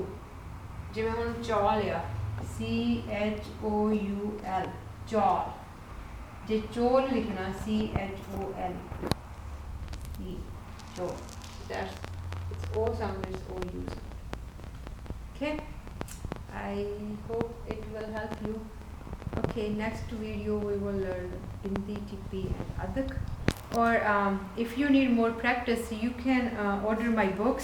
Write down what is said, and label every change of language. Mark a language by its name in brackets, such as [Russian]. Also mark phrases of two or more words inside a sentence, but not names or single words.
[Punjabi] ਜਿਵੇਂ ਹੁਣ ਚੌਲ ਯਾ C-H-O-U-L ਚੌਲ. ਜੇ ਚੋਲ ਲਿਖਣਾ C-H-O-L ਚੋਲ. [English] That's it's O sound is O-U sound. Okay, I hope it will help you. Okay, next video we will learn Hindi, Tipi and Adak. Or if you need more practice, you can order my books.